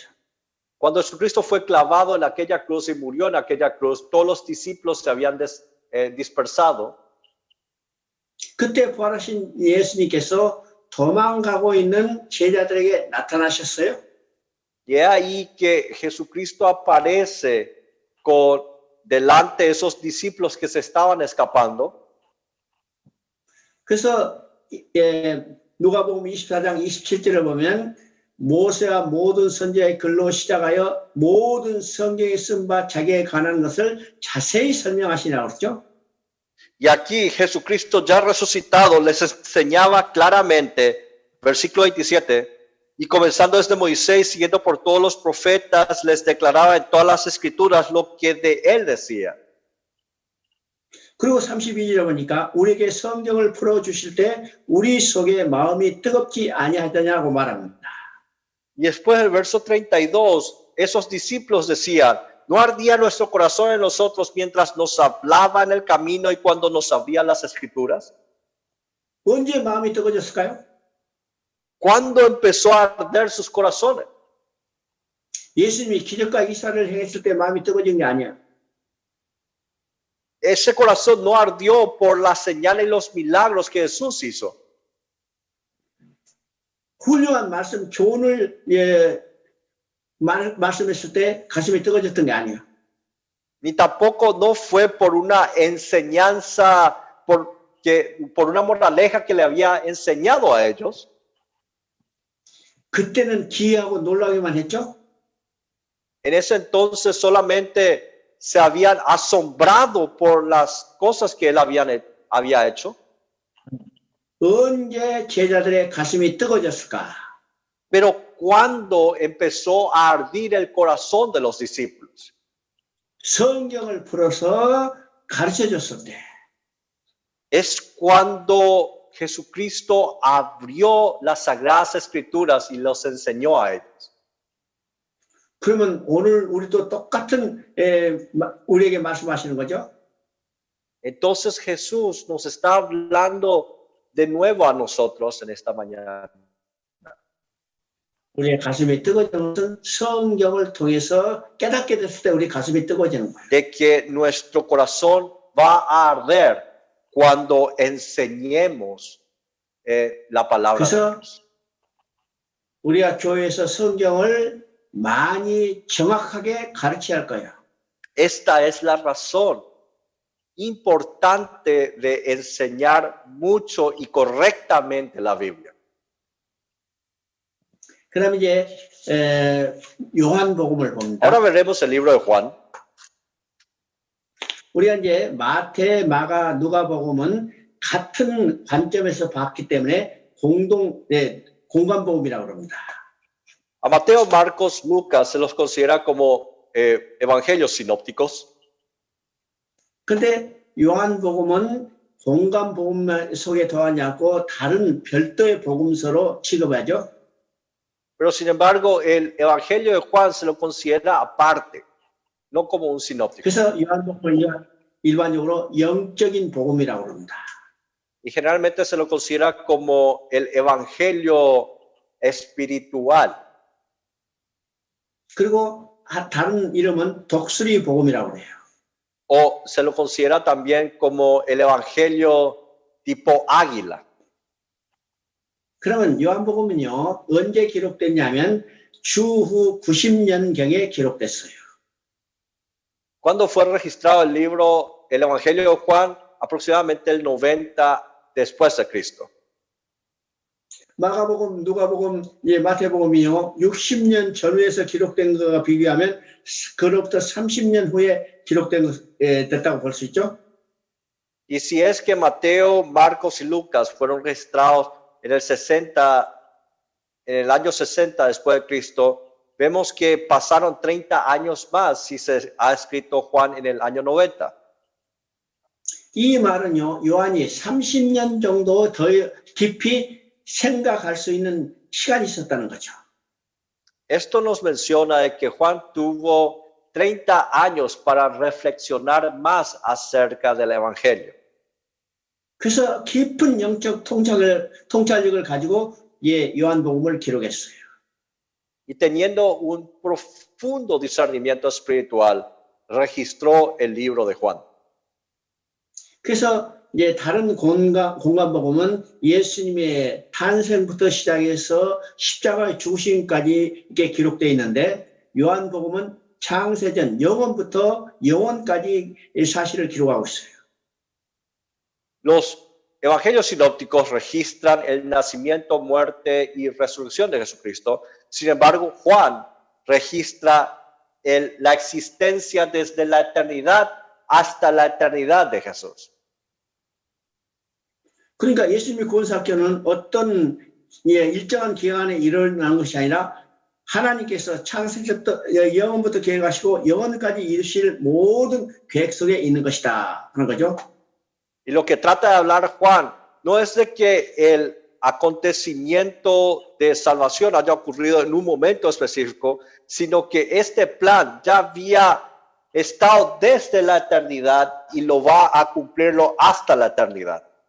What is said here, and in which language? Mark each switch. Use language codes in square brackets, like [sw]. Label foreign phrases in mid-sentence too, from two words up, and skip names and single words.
[es] Cuando Jesucristo fue clavado en aquella cruz y murió en aquella cruz, todos los discípulos se habían dispersado. [ko] 그때 부활하신 예수님께서 도망가고 있는 제자들에게 나타나셨어요. [es] Y es ahí que Jesucristo aparece delante de esos discípulos que se estaban escapando. [ko] 그래서 누가복음 24장 27절을 보면 모세와 모든 선지자의 글로 시작하여 모든 성경에 쓴 바 자기에 관한 것을 자세히 설명하시라고 그랬죠. [es] Y aquí Jesucristo ya resucitado les enseñaba claramente, versículo 27, y comenzando desde Moisés, siguiendo por todos los profetas, les declaraba en todas las escrituras lo que de él decía. [ko] 그리고 32절에 보니까 우리에게 성경을 풀어주실 때 우리 속에 마음이 뜨겁지 아니하더냐고 말합니다. [es] Y después del verso 32, esos discípulos decían, ¿no ardía nuestro corazón en nosotros mientras nos hablaba en el camino y cuando nos abría las escrituras? [ko] 언제 마음이 뜨거워졌을까요? [es] ¿Cuándo empezó a arder sus corazones? [ko] 예수님이 기적과 이사를 행했을 때 마음이 뜨거워진 게 아니야. [es] Ese corazón no ardió por las señales y los milagros que Jesús hizo. [ko] 훌륭한 말씀, 교훈을 말씀했을 때 가슴이 뜨거워졌던 게 아니야. [es] Ni tampoco no fue por una enseñanza, por una moraleja que le había enseñado a ellos. [ko] 그때는 기이하고 놀라기만 했죠. [es] En ese entonces solamente se habían asombrado por las cosas que él había hecho. [ko] 언제 제자들의 가슴이 뜨거워졌을까? [es] Pero cuando empezó a ardir el corazón de los discípulos. [ko] 성경을 풀어서 가르쳐줬을 때. [es] Es cuando Jesucristo abrió las sagradas escrituras y los enseñó a ellos. [ko] 그러면 오늘 우리도 똑같은 우리에게 말씀하시는 거죠? [es] Entonces Jesús nos está hablando de nuevo a nosotros en esta mañana. [ko] 우리의 가슴이 뜨거워지는 것은 성경을 통해서 깨닫게 됐을 때 우리 가슴이 뜨거워지는 거예요. [es] De que nuestro corazón va a arder cuando enseñemos la palabra de Dios. [ko] 우리가 교회에서 성경을 많이 정확하게 가르쳐야 할 거예요. [es] Esta es la razón importante de enseñar mucho y correctamente la Biblia. [ko] 그다음에 이제 요한복음을 봅니다. [es] Ahora veremos el libro de Juan. [ko] 우리가 이제 마태, 마가, 누가복음은 같은 관점에서 봤기 때문에 공관복음이라고 합니다. [es] A Mateo, Marcos, Lucas se los considera como evangelios sinópticos. [ko] 근데 요한복음은 공관복음 속에 더하지 않고 다른 별도의 복음서로 취급하죠. [es] Pero sin embargo, el evangelio de Juan se lo considera aparte, no como un sinóptico. [ko] 그래서 요한복음은 일반적으로 영적인 복음이라고 합니다. [es] Y generalmente se lo considera como el evangelio espiritual. [ko] 그리고 다른 이름은 독수리 복음이라고 해요. [es] O se lo considera también como el evangelio tipo águila. [ko] 그러면 요한복음은요, 언제 기록됐냐면 주후 90년경에 기록됐어요. [es] ¿Cuándo fue registrado el libro, el Evangelio de Juan? Aproximadamente el 90 después de Cristo. [ko] 마가복음, 누가복음, 마태복음이요. 60년 전후에서 기록된 것과 비교하면 그로부터 30년 후에 됐다고 볼 수 있죠. [es] Y si es que Mateo, Marcos y Lucas fueron registrados en el año 60 después de Cristo, vemos que pasaron 30 años más si se ha escrito Juan en el año 90. [ko] 이 말은요, 요한이 30년 정도 더 깊이 생각할 수 있는 시간이 있었다는 거죠. [es] Esto nos menciona de que Juan tuvo 30 años para reflexionar más acerca del Evangelio. [ko] 그래서 깊은 영적 통찰력을 가지고 요한복음을 기록했어요. [es] Y teniendo un profundo discernimiento espiritual, registró el libro de Juan. [ko] 그래서 다른 공간복음은 예수님의 탄생부터 시작해서 십자가의 죽으심까지 이렇게 기록되어 있는데 요한복음은 창세전 영원부터 영원까지 사실을 기록하고 있어요. [es] Los evangelios sinópticos registran el nacimiento, muerte y resurrección de Jesucristo. Sin embargo, Juan registra la existencia desde la eternidad hasta la eternidad de Jesús. [ko] 그러니까 예수님의 구원사건은 어떤 일정한 기간에 일어나는 것이 아니라 하나님께서 창세부터 영원부터 계획하시고 영원까지 이루실 모든 계획 속에 있는 것이다 하는 거죠. [es] Y lo que trata de hablar Juan no es de que el acontecimiento de salvación haya ocurrido en un momento específico, sino que este plan ya había estado desde la eternidad y lo va a cumplirlo hasta la eternidad.